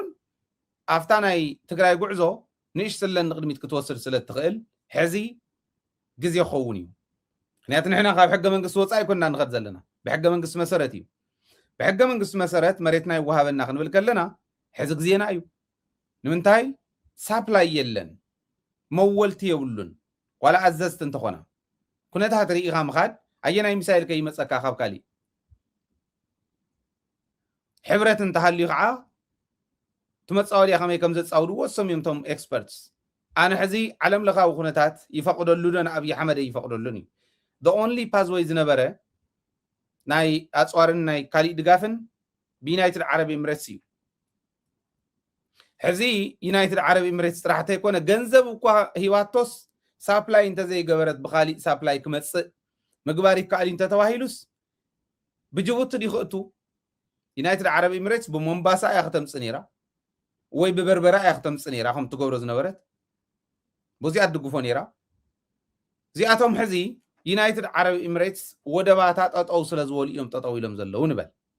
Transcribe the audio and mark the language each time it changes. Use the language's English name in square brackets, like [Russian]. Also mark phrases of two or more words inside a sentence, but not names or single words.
[Tigrinya] ኣፍታ ናይ ትግራይ ጉዕዞ ንእሽተለን ንቅድሚት ክትወስድ ስለ ትኽእል ሕዚ ግዜ ክኸውን እዩ ምክንያቱ ንሕና ካብ ሕገ መንግስቲ ወፃኢ ኣይኮንና ንኸድ ዘለና ብሕገ መንግስቲ መሰረት እዩ ብሕገ መንግስቲ መሰረት መሬትና ይወሃበና ክንብል ከለና ሕዚ ግዜና እዩ ንምንታይ ሳፕላይ የለን መወልቲ የብሉን ዋላ ኣዘዝቲ እንተኾና ኩነታት ርኢኻ ምኻድ ኣየናይ ሚሳይል ከይመፀካ ካብ ካሊእ ሕብረት እንተሃልዩ ከዓ ትመፃወልያ ከመይ ከም ዘፃውድዎ እሶም እዮም ቶም ኤክስፐርትስ ኣነ ሕዚ ዓለም ለኻዊ ኩነታት ይፈቅደሉ ዶ ንኣብይ ኣሕመድ ይፈቅደሉን እዩ [English] the only pathway [Tigrinya] ዝነበረ ናይ ኣፅዋርን ናይ ካሊእ ድጋፍን ብዩናይትድ ዓረብ ኤምሬትስ እዩ ሕዚ ዩናይትድ ዓረብ ኤምሬትስ ጥራሕ እንተይኮነ ገንዘብ እኳ ሂዋቶስ ሳፕላይ እንተዘይገበረት ብካሊእ ሳፕላይ ክመፅእ ምግባር ይከኣል እንተተባሂሉስ ብጅቡቲ ዲኽእቱ ዩናይትድ ዓረብ ኤምሬትስ ብሞምባሳ እያ ክተምፅእ ነይራ ወይ ብበርበራ እያ ክተምፅእ ነይራ ከም ትገብሮ ዝነበረት በዚኣ ትድግፎ ነይራ እዚኣቶም ሕዚ ዩናይትድ ዓረብ ኤምሬትስ ወደባታ ጠጠው ስለ ዝበሉ እዮም ጠጠው ኢሎም ዘለዉ ንበል